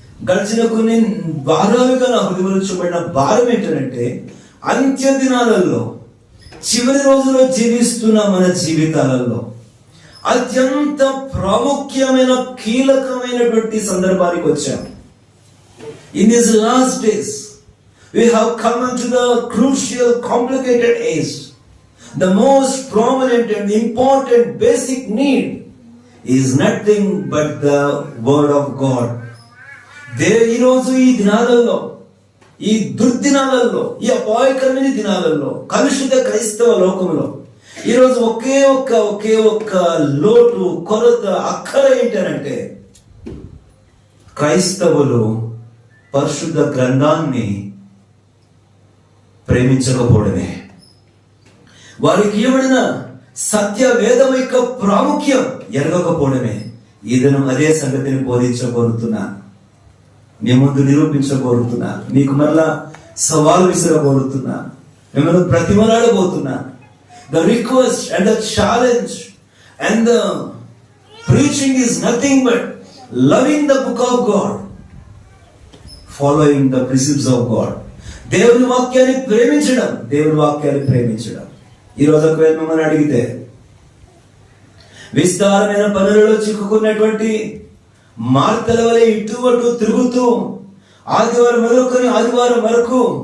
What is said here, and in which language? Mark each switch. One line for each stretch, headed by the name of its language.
Telugu: గడిచిన కొన్ని వారాలుగా నా హృదయంలో చూపడిన భారం ఏంటంటే, అంత్య దినాలలో, చివరి రోజులో జీవిస్తున్న మన జీవితాలలో అత్యంత ప్రాముఖ్యమైన, కీలకమైనటువంటి సందర్భానికి వచ్చాం.
English: In these last days, we have come into the crucial, complicated age. The most prominent and important basic need is nothing but the word of God.
Telugu: ఈరోజు ఈ దినాలలో, ఈ దుర్దినాలలో, ఈ అపాయకరమైన దినాలలో, కలుషిత క్రైస్తవ లోకంలో ఈరోజు ఒకే ఒక్క లోటు, కొరత, అక్కర ఏంటనంటే, క్రైస్తవులు పరిశుద్ధ గ్రంథాన్ని ప్రేమించకపోవడమే. వారికి ఇవ్వబడిన సత్య వేదం యొక్క ప్రాముఖ్యం ఎరగకపోవడమే. ఈ దినం అదే సంగతిని బోధించబోతున్నా, మీ ముందు నిరూపించబోతున్నా, మీకు మరలా సవాలు విసిరబోతున్నా, మిమ్మల్ని ప్రతిమలాడబోతున్నా.
English: The request and the challenge and the preaching is nothing but loving the book of God, following the precepts of God.
Telugu: దేవుని వాక్యాన్ని ప్రేమించడం, దేవుని వాక్యాన్ని ప్రేమించడం. ఈరోజు ఒకవేళ మిమ్మల్ని అడిగితే, విస్తారమైన పనులలో చిక్కుకున్నటువంటి మార్తల వలె ఇటు అటు తిరుగుతూ ఆదివారం మొదలుకొని ఆదివారం వరకు